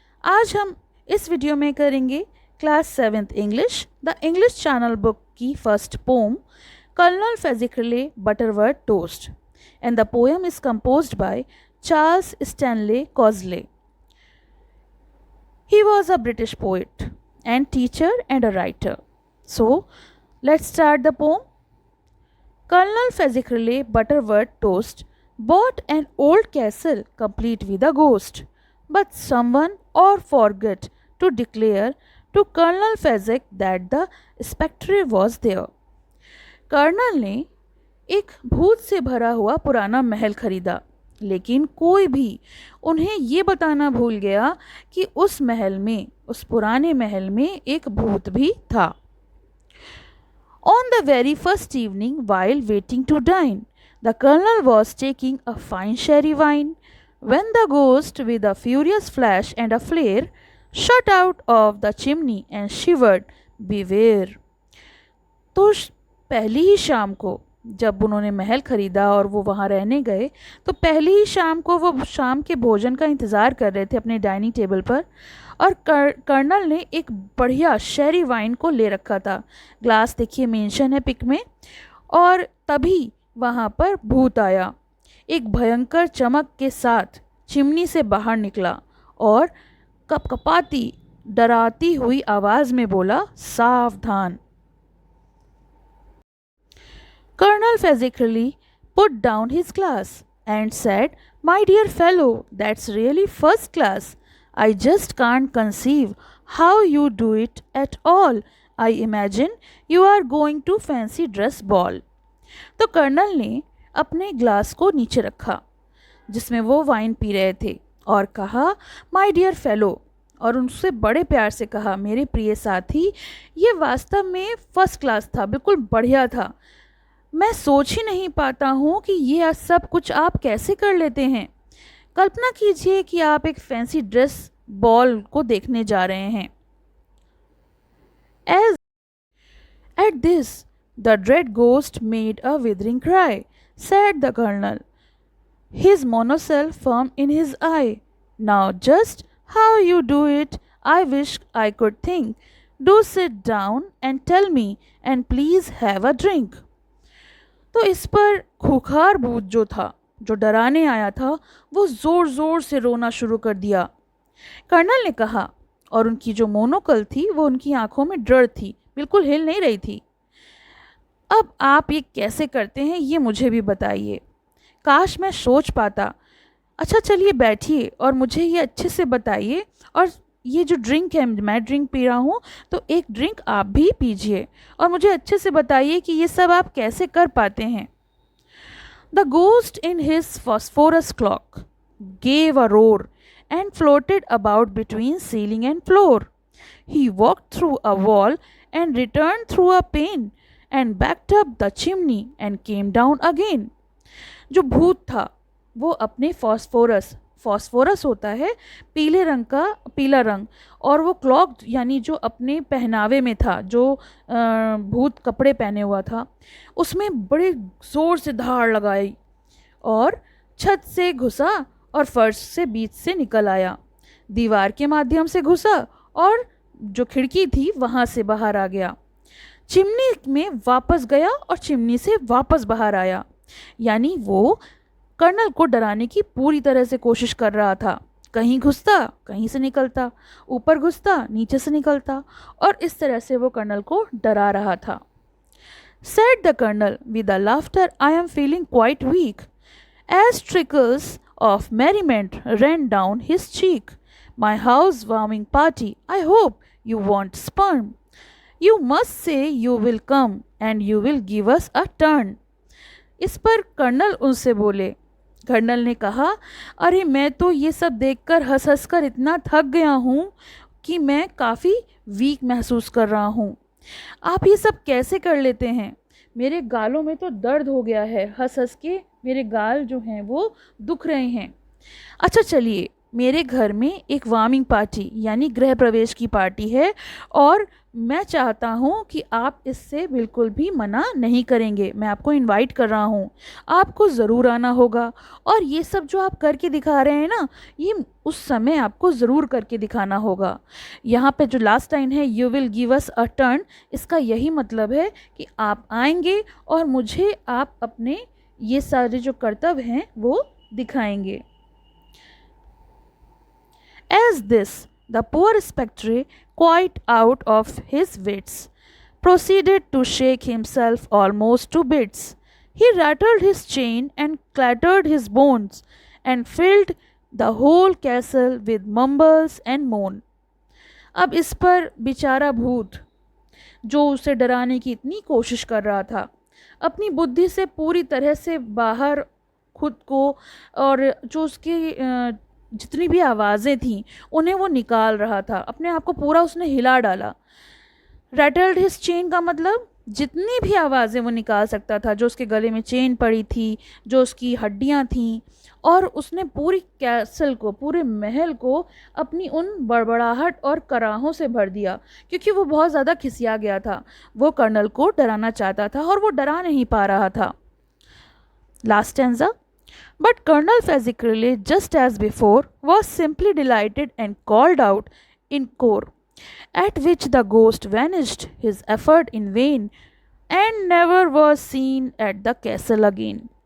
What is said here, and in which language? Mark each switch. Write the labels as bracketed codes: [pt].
[hi] आज हम इस वीडियो में करेंगे class 7th English the English channel book की first pome colonel फेजिकले Butterworth toast and the poem is composed by Charles Stanley कॉजले. [en] He was a British poet and teacher and a writer. So, let's start the poem. Colonel Fezzicarle Butterworth Toast bought an old castle complete with a ghost, but someone or forgot to declare to Colonel Fezzik that the spectre was there. [hi] Colonel ने एक भूत से भरा हुआ पुराना महल खरीदा, लेकिन कोई भी उन्हें ये बताना भूल गया कि उस महल में, उस पुराने महल में एक भूत भी था. [en] On the very first evening, while waiting to dine, the colonel was taking a fine sherry wine, when the ghost, with a furious flash and a flare, shot out of the chimney and shivered, "Beware!" [hi] तो पहली ही शाम को जब उन्होंने महल खरीदा और वो वहाँ रहने गए, तो पहली ही शाम को वो शाम के भोजन का इंतज़ार कर रहे थे अपने डाइनिंग टेबल पर, और कर्नल ने एक बढ़िया शेरी वाइन को ले रखा था. ग्लास देखिए मेंशन है पिक में. और तभी वहाँ पर भूत आया, एक भयंकर चमक के साथ चिमनी से बाहर निकला और कपकपाती डराती हुई आवाज़ में बोला, सावधान. [en] Colonel Fezzicarle put down his glass and said, "My dear fellow, that's really first class. I just can't conceive how you do it at all. I imagine you are going to fancy dress ball." [hi] तो colonel ने अपने glass को नीचे रखा जिसमें वो wine P रहे थे और कहा, [en] "my dear fellow," [hi] और उनसे बड़े प्यार से कहा, मेरे प्रिय साथी, ये वास्तव में फर्स्ट क्लास था, बिल्कुल बढ़िया था. मैं सोच ही नहीं पाता हूँ कि ये सब कुछ आप कैसे कर लेते हैं. कल्पना कीजिए कि आप एक फैंसी ड्रेस बॉल को देखने जा रहे हैं. [en] As at this, the dread ghost made a withering cry, said the colonel, his monocle firm in his eye. "Now just how you do it, I wish I could think. Do sit down and tell me, and please have a drink." [hi] तो इस पर खूंखार भूत जो था, जो डराने आया था, वो ज़ोर ज़ोर से रोना शुरू कर दिया. कर्नल ने कहा, और उनकी जो मोनोकल थी वो उनकी आंखों में डर थी, बिल्कुल हिल नहीं रही थी. अब आप ये कैसे करते हैं ये मुझे भी बताइए. काश मैं सोच पाता. अच्छा चलिए बैठिए और मुझे ये अच्छे से बताइए, और ये जो ड्रिंक है, मैं ड्रिंक पी रहा हूँ, तो एक ड्रिंक आप भी पीजिए और मुझे अच्छे से बताइए कि ये सब आप कैसे कर पाते हैं. [en] The ghost in his phosphorus clock gave a roar and floated about between ceiling and floor. He walked through a wall and returned through a pane and backed up the chimney and came down again. [hi] जो भूत था वो अपने phosphorus होता है पीले रंग का, पीला रंग, और वो क्लॉक यानी जो अपने पहनावे में था, जो भूत कपड़े पहने हुआ था, उसमें बड़े ज़ोर से धार लगाई और छत से घुसा और फर्श से बीच से निकल आया, दीवार के माध्यम से घुसा और जो खिड़की थी वहाँ से बाहर आ गया, चिमनी में वापस गया और चिमनी से वापस बाहर आया. यानी वो कर्नल को डराने की पूरी तरह से कोशिश कर रहा था. कहीं घुसता, कहीं से निकलता, ऊपर घुसता, नीचे से निकलता, और इस तरह से वो कर्नल को डरा रहा था. [en] Said the colonel with a laughter, "I am feeling quite weak." As trickles of merriment ran down his cheek. "My house-warming party. I hope you want sperm. You must say you will come and you will give us a turn." [hi] इस पर colonel उनसे बोले. Colonel ने कहा, अरे मैं तो ये सब देखकर हंस हंस कर इतना थक गया हूँ कि मैं काफ़ी वीक महसूस कर रहा हूँ. आप ये सब कैसे कर लेते हैं? मेरे गालों में तो दर्द हो गया है, हंस हंस के मेरे गाल जो हैं वो दुख रहे हैं. अच्छा चलिए मेरे घर में एक वार्मिंग पार्टी यानी गृह प्रवेश की पार्टी है और मैं चाहता हूँ कि आप इससे बिल्कुल भी मना नहीं करेंगे। मैं आपको इनवाइट कर रहा हूँ, आपको ज़रूर आना होगा। और ये सब जो आप करके दिखा रहे हैं ना, ये उस समय आपको ज़रूर करके दिखाना होगा। यहाँ पे जो लास्ट लाइन है, [en] you will give us a turn, [hi] इसका यही मतलब है कि आप आएंगे और मुझे आप अपने ये सारे जो कर्तव्य हैं वो दिखाएंगे। [en] As this, the poor spectre, quite out of his wits, proceeded to shake himself almost to bits. He rattled his chain and clattered his bones, and filled the whole castle with mumbles and moan. [hi] अब इस पर बेचारा भूत, जो उसे डराने की इतनी कोशिश कर रहा था, अपनी बुद्धि से पूरी तरह से बाहर खुद को, और जो उसकी जितनी भी आवाज़ें थीं उन्हें वो निकाल रहा था, अपने आप को पूरा उसने हिला डाला। [en] rattled his chain [hi] का मतलब जितनी भी आवाज़ें वो निकाल सकता था, जो उसके गले में चेन पड़ी थी, जो उसकी हड्डियां थीं, और उसने पूरी कैसल को, पूरे महल को अपनी उन बड़बड़ाहट और कराहों से भर दिया, क्योंकि वो बहुत ज़्यादा खिसिया गया था। वो कर्नल को डराना चाहता था और वो डरा नहीं पा रहा था। [en] Last stanza, but Colonel Fezzicalle, just as before, was simply delighted and called out in cor, at which the ghost vanished, his effort in vain, and never was seen at the castle again.